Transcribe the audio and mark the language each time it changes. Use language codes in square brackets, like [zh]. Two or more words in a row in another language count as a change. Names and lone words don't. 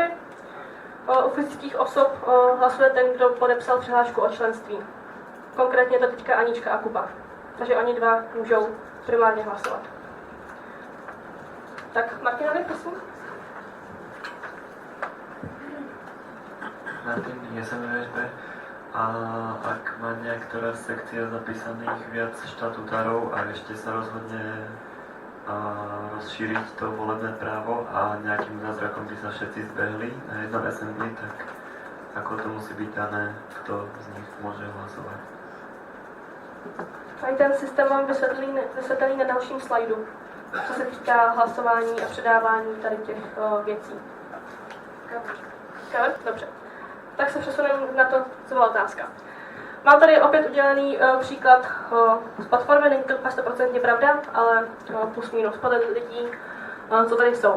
[cs] U fyzických osob hlasuje ten, kdo podepsal přihlášku o členství. Konkrétně to teďka Anička a Kuba. Takže oni dva můžou primárně hlasovat. Tak, Martinovi, prosím. Martin, ESN CZ. [sk] A ak má niektorá sekcia zapísaných viac štatutárov a ešte sa rozhodne rozšíriť to volebné právo a nejakým zázrakom by sa všetci zbehli na jedno assembly, tak ako to musí byť dané, kto z nich môže hlasovať? [cs] Tady ten systém mám vysvětlený na dalším slajdu, co se týká hlasování a předávání tady těch věcí. Cover? Dobře. Tak se přesuneme na to, co byla otázka. Mám tady opět udělaný příklad z platformy, není to 100% pravda, ale plus minus podle lidí, co tady jsou.